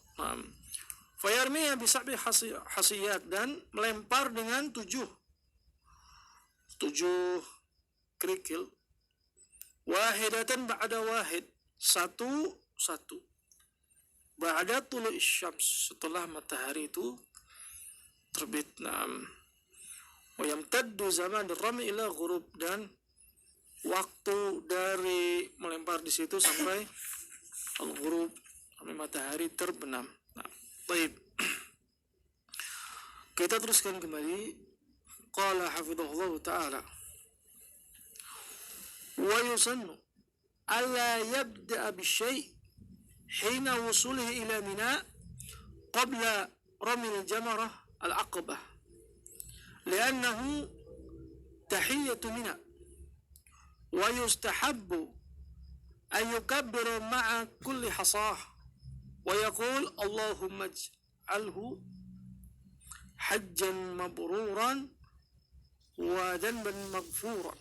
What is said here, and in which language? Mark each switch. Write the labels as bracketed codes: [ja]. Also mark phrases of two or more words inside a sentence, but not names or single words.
[ar] فيرمي بسبع حصيات, [id] dan melempar dengan 7 kerikil, [ar] واحدة بعد واحد, satu بعد طلوع الشمس, [id] setelah matahari itu terbit. [ar] ويمتد زمن الرمي إلى الغروب, [id] dan waktu dari melempar di situ sampai al-ghurub, sampai matahari terbenam. Baik. Kita teruskan kembali. [ar] قال حفظه الله تعالى، ويسن ألا يبدأ بشيء' حين وصوله إلى منى قبل رمي جمرة العقبة لأنه تحية منى، ويستحب أن يكبر مع كل حصاة ويقول اللهم اجعله حجا مبرورا وذنبا مغفورا.